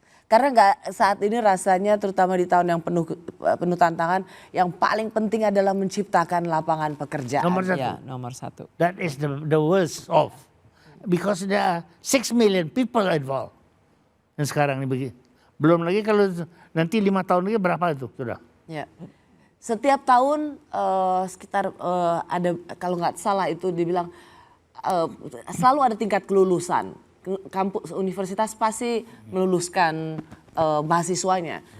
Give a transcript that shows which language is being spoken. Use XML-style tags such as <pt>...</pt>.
<id>Karena saat ini rasanya terutama di tahun yang penuh tantangan, yang paling penting adalah menciptakan lapangan pekerjaan. Nomor satu. Ya, nomor satu.</id> <en>That is the worst of. Because there are 6 million people involved.</en> <id>Dan sekarang ini begini. Belum lagi kalau nanti 5 tahun lagi berapa itu sudah. Ya. Setiap tahun sekitar ada, kalau nggak salah itu dibilang selalu ada tingkat kelulusan. Kampus universitas pasti meluluskan mahasiswanya.</id>